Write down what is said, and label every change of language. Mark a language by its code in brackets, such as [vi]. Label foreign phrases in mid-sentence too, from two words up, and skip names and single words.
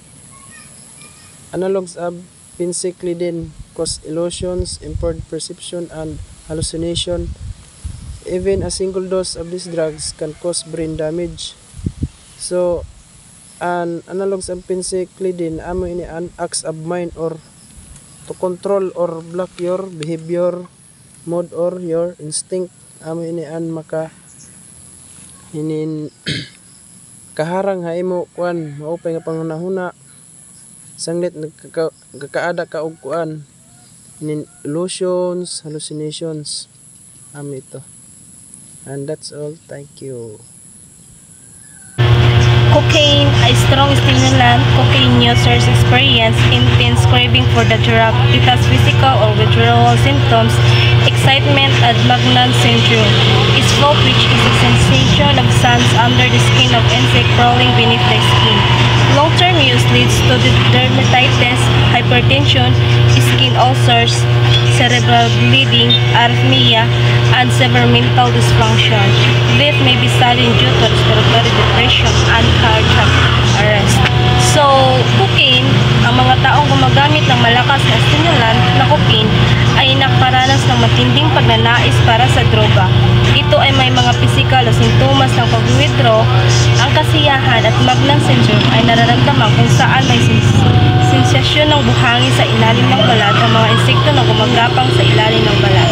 [en] Analogs of phencyclidine cause illusions, impaired perception, and hallucination. Even a single dose of these drugs can cause brain damage. So, an analogs of phencyclidine [war] amo ini an [en] acts of mind or to control or block your behavior mode or your instinct. [war] Amo ini an kaharang ha imo maupay nga panghunahuna sanglit nagkakaada ka og [en] illusions, hallucinations. [war] Ito. [en] And that's all. Thank you. Cocaine, a strong stimulant. Cocaine users experience intense craving for the drug. It has physical or withdrawal symptoms, excitement, and Magnan syndrome. Its flow which is a sensation of sands under the skin of insect crawling beneath the skin. Long-term use leads to dermatitis, hypertension, skin ulcers, cerebral bleeding, arrhythmia, and severe mental dysfunction. Death may be sudden due to respiratory depression and cardiac arrest. So, cocaine, [tl] ang mga taong gumagamit ng malakas na stimulant na cocaine ay nakaranas ng matinding pagnanais para sa droga. Ito ay may mga pisikal na sintomas ng pag-withdraw. Ang kasiyahan at Magnan syndrome ay nararamdaman kung saan may sensasyon ng buhangin sa ilalim ng balat ang mga insekto na gumagapang sa ilalim ng balat.